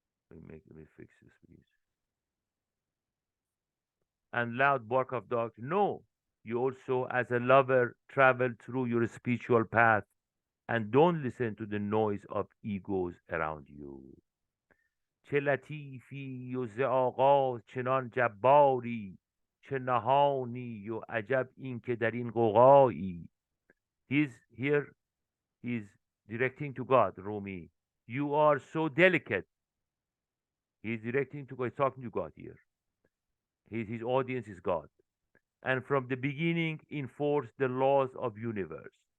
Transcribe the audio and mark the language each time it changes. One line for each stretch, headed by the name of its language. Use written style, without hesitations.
English: Let me fix this, please. And loud bark of dogs. No, you also, as a lover, travel through your spiritual path and don't listen to the noise of egos around you.
Persian: چه لطیفی و ز آغاز چنان جباری چه نهانی و عجب این که در این غوغایی.
English: He's directing to God, Rumi. You are so delicate. He's directing to God. He's talking to God here. His audience is God. And from the beginning enforce the laws of universe.